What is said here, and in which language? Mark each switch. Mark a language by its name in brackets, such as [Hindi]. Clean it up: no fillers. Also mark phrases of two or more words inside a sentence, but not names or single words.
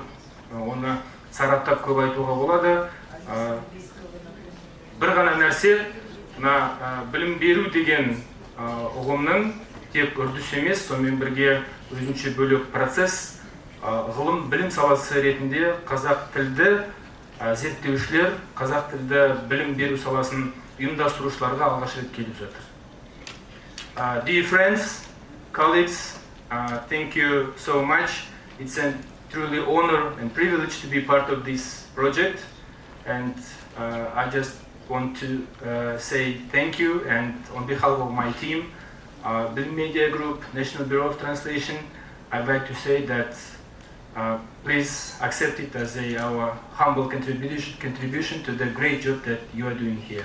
[Kazakh] Оны сараптап көп айтуға болады. Бір ғана нәрсе, білім беру деген ұғымның тек үрдіс емес, сонымен бірге өзінше бөлек процесс, ғылым білім саласы ретінде қазақ тілді зерттеушілер, қазақ тілді білім беру саласын ұйымдастырушыларға алғаш рет келіп жатыр. [English] Dear friends, colleagues, thank you so much. It's a truly honor and privilege to be part of this project, and I just want to say thank you, and on behalf of my team, Bilim Media Group, National Bureau of Translation, I'd like to say that please accept it as our humble contribution to the great job that you are doing here.